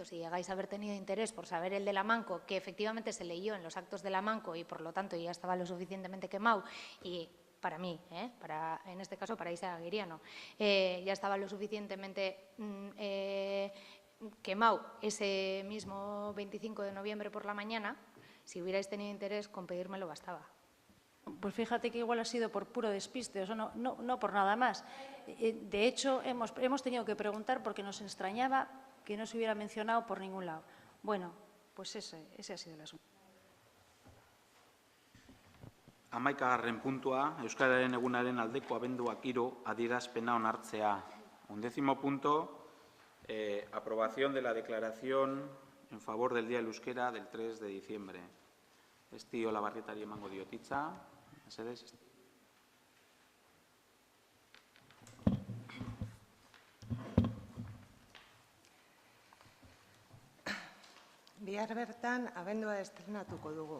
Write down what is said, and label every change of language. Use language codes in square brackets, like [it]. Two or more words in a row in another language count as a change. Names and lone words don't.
[es] Si llegáis a haber tenido interés por saber el de la Manco, que efectivamente se leyó en los actos de la Manco y por lo tanto ya estaba lo suficientemente quemado y para mí, en este caso para Isa Aguiriano, ya estaba lo suficientemente quemado ese mismo 25 de noviembre por la mañana, si hubierais tenido interés, con pedírmelo bastaba. Pues fíjate que igual ha sido por puro despiste, eso no por nada más. De hecho, hemos tenido que preguntar porque nos extrañaba que no se hubiera mencionado por ningún lado. Bueno, pues ese ha sido el asunto. [eu] 11. puntua, Euskararen egunaren aldeko abenduak 3 adierazpena onartzea. [es] 11. punto, aprobación de la declaración en favor del Día del Euskera del 3 de diciembre. [eu] Esti Olabarrietari emango diot hitza. Mesedez. Bihar bertan abendua estrenatuko dugu.